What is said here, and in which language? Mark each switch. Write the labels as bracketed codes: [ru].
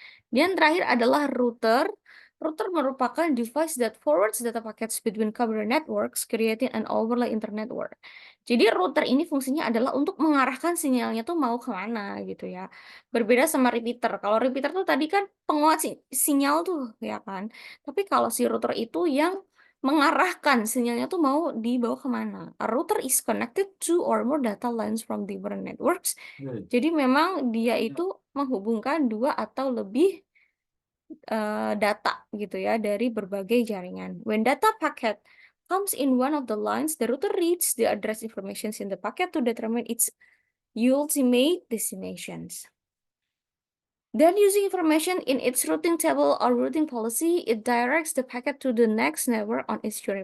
[id] Dan terakhir adalah router. Router merupakan [en] device that forwards data packets between computer networks, creating an overlay internetwork. [id] Jadi router ini fungsinya adalah untuk mengarahkan sinyalnya tuh mau kemana gitu ya. Berbeda sama repeater. Kalau repeater tuh tadi kan penguat sinyal tuh ya kan. Tapi kalau si router itu yang mengarahkan sinyalnya tuh mau dibawa kemana. [en] A router is connected to or more data lines from different networks. [id] Jadi memang dia itu menghubungkan dua atau lebih data gitu ya dari berbagai jaringan. [en] When data packet comes in one of the lines, the router reads the address information in the packet to determine its ultimate destinations. Then using information in its routing table or routing policy, it directs the packet to the next network on its journey.